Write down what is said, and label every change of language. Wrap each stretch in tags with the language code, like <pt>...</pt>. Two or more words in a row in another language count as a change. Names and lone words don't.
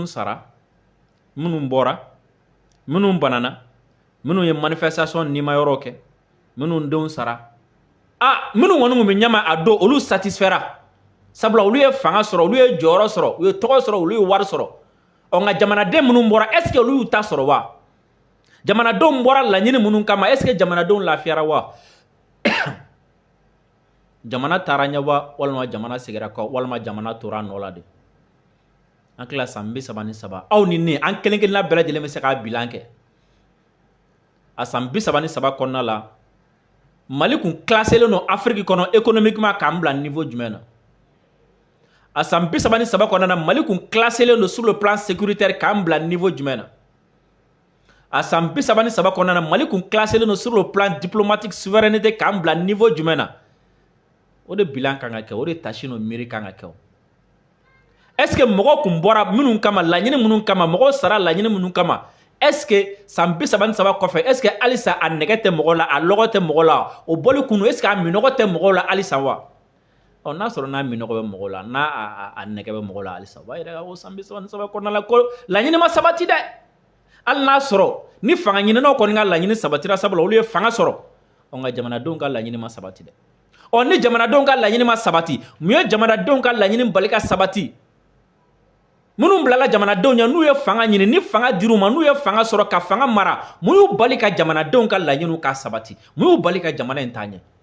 <bm>sara minnu bɔra minnu banana minnu ye manifestation nima yɔrɔ kɛ minnu denw sara minnu kɔni kun bɛ ɲɛma a don olu satisfera sabula olu ye fanga sɔrɔ olu ye jɔyɔrɔ sɔrɔ u ye tɔgɔ sɔrɔ olu ye wari sɔrɔ nka jamanaden minnu bɔra</bm> <fr>est ce que</fr> <bm>olu y'u ta sɔrɔ wa jamanadenw bɔra laɲini minnu kama</bm> <fr>est ce que</fr> <bm>jamanadenw lafiyara wa jamana taara ɲɛ wa walima jamana segira kɔ walima jamana tora nɔ la de an tila san 33 aw ni ne an kelen kelenna bɛɛ lajɛlen bɛ se k'a bilan kɛ a san 33 kɔnɔna la Mali kun classelen don Afrique kɔnɔ économiquement k'an bila niveau jumɛn na a san 33 kɔnɔna na Mali kun classelen don</bm> <fr>sur le plan sécuritaire</fr> <bm>k'an bila niveau jumɛn na a san 33 kɔnɔna na Mali kun classelen don</bm> <fr>sur le plan diplomatique souveraineté</fr> <bm>k'an bila niveau jumɛn na o de bilan kan ka kɛ o de tâche no miiri kan ka kɛ</bm> <fr>est ce que</fr> <bm>mɔgɔ kun bɔra minnu kama laɲini minnu kama mɔgɔ sara laɲini minnu kama</bm> <fr>est ce que</fr> <bm>san 33 kɔfɛ</bm> <fr>est ce que</fr> <bm>halisa a nɛgɛ tɛ mɔgɔ la a lɔgɔ tɛ mɔgɔ la o bɔli kunu</bm> <fr>est ce que</fr> <bm>a minɔgɔ tɛ mɔgɔ la halisa wa n'a sɔrɔ n'a minɔgɔ bɛ mɔgɔ la n'a a nɛgɛ bɛ mɔgɔ la halisa o b'a yira ko san 33 kɔnɔna la ko laɲini ma sabati dɛ hali n'a sɔrɔ ni fanga ɲininaw kɔni ka laɲini sabatira sabula olu ye fanga sɔrɔ nka jamanadenw ka laɲini ma sabati dɛ ni jamanadenw ka laɲini ma sabati mun ye jamanadenw ka laɲini bali ka sabati minnu bilala jamanadenw ɲɛ n'u ye fanga ɲini ni fanga dir'u ma n'u ye fanga sɔrɔ ka fanga mara mun y'u bali ka jamanadenw ka laɲiniw ka sabati mun y'u bali ka jamana in taa ɲɛ</bm>